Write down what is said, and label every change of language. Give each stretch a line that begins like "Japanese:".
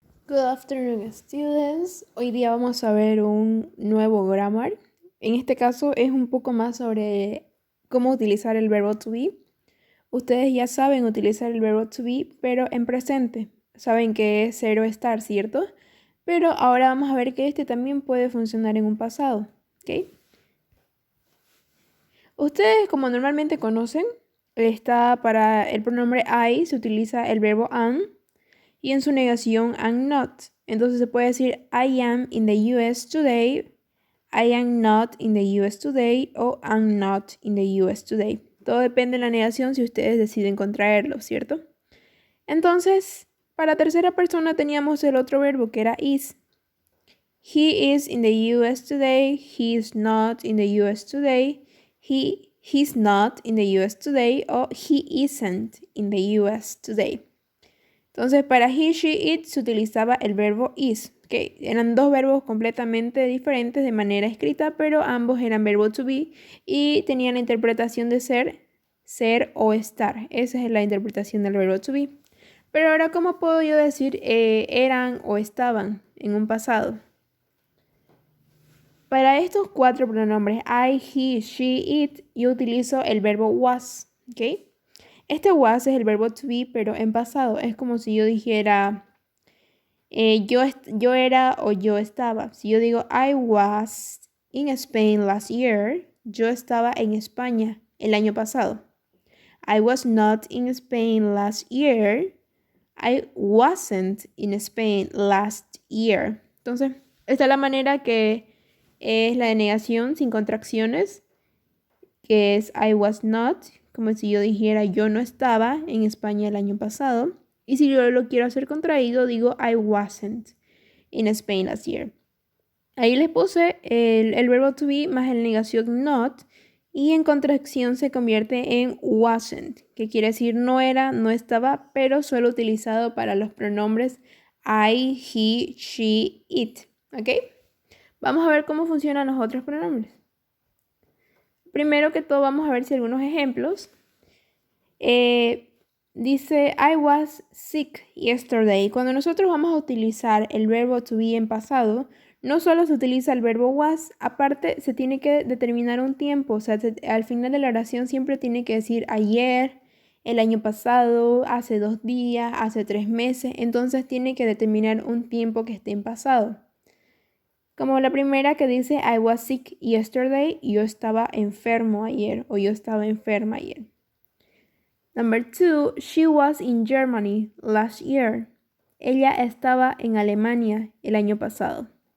English: Good afternoon, students.
Spanish: Hoy día vamos a ver un nuevo grammar. En este caso es un poco más sobre cómo utilizar el verbo to be. Ustedes ya saben utilizar el verbo to be, pero en presente. Saben que es ser o estar, ¿cierto? Pero ahora vamos a ver que este también puede funcionar en un pasado, ¿ok? Ustedes, como normalmente conocen, para el pronombre I se utiliza el verbo am. Y en su negación,
English: I'm not.
Spanish: Entonces se puede decir,
English: I am in the US today, I am not in the US today o I'm not in the US today.
Spanish: Todo depende de la negación si ustedes deciden contraerlo, ¿cierto? Entonces, para tercera persona teníamos el otro verbo que era is.
English: He is in the US today, he is not in the US today, he's not in the US today o he isn't in the US today.
Spanish: Entonces, para he, she, it se utilizaba el verbo is, que eran dos verbos completamente diferentes de manera escrita, pero ambos eran verbo to be y tenían la interpretación de ser o estar. Esa es la interpretación del verbo to be. Pero ahora, ¿cómo puedo yo decir eran o estaban en un pasado? Para estos cuatro pronombres, I, he, she, it, yo utilizo el verbo was, ¿ok? Este was es el verbo to be, pero en pasado. Es como si yo dijera, yo era o yo estaba. Si yo digo,
English: I was in Spain last year,
Spanish: yo estaba en España el año pasado.
English: I was not in Spain last year. I wasn't in Spain last year.
Spanish: Entonces, esta es la manera que es la de negación sin contracciones, que es
English: I was not,
Spanish: como si yo dijera yo no estaba en España el año pasado. Y si yo lo quiero hacer contraído, digo
English: I wasn't in Spain last year.
Spanish: Ahí les puse el verbo to be más el negación not y en contracción se convierte en wasn't, que quiere decir no era, no estaba, pero solo utilizado para los pronombres I, he, she, it. ¿Ok? Vamos a ver cómo funcionan los otros pronombres. Primero que todo vamos a ver si algunos ejemplos.
English: Dice, I was sick yesterday.
Spanish: Cuando nosotros vamos a utilizar el verbo to be en pasado, no solo se utiliza el verbo was, aparte se tiene que determinar un tiempo. O sea, al final de la oración siempre tiene que decir ayer, el año pasado, hace 2 días, hace 3 meses. Entonces tiene que determinar un tiempo que esté en pasado. Como la primera que dice
English: I was sick yesterday,
Spanish: yo estaba enfermo ayer o yo estaba enferma ayer.
English: Number 2, she was in Germany last year.
Spanish: Ella estaba en Alemania el año pasado.